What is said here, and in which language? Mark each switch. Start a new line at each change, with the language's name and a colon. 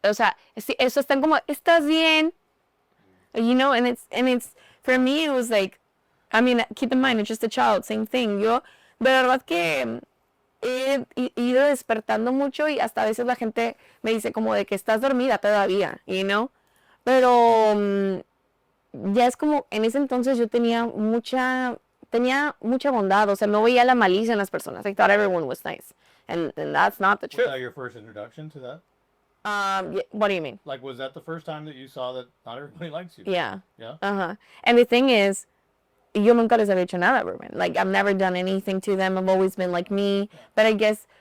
Spanish: O sea, eso están como, ¿estás bien?
English: And it's, for me, it was like, I mean, keep in mind, it's just a child, same thing.
Spanish: Yo, de verdad que he ido despertando mucho y hasta a veces la gente me dice como de que estás dormida todavía, pero ya es como, en ese entonces yo tenía mucha bondad, o sea, no veía la malicia en las personas.
English: I thought everyone was nice, and that's not the truth. Was that your first introduction to that? What do you mean? Like, was that the first time that you saw that not everybody likes you? Yeah. Yeah? Uh-huh. And the thing is,
Spanish: yo nunca les había hecho nada,
English: Ruben. Like, I've never done anything to them. I've always been like me. But I guess